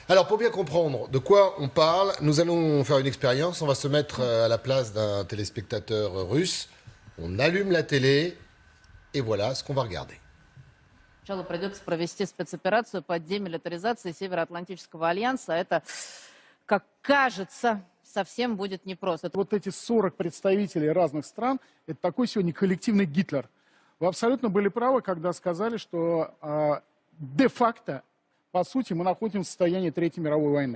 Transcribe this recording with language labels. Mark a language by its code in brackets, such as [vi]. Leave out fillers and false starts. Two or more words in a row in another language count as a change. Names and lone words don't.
[fr] Alors, pour bien comprendre de quoi on parle, nous allons faire une expérience. On va se mettre à la place d'un téléspectateur russe. On allume la télé et voilà ce qu'on va regarder. [ru] Сначала придется провести спецоперацию по демилитаризации Североатлантического альянса. Это, как кажется, совсем будет непросто. Вот эти 40 представителей разных стран, это такой сегодня коллективный Гитлер. Вы абсолютно были правы, когда сказали, что де-факто, по сути, мы находимся в состоянии Третьей мировой войны.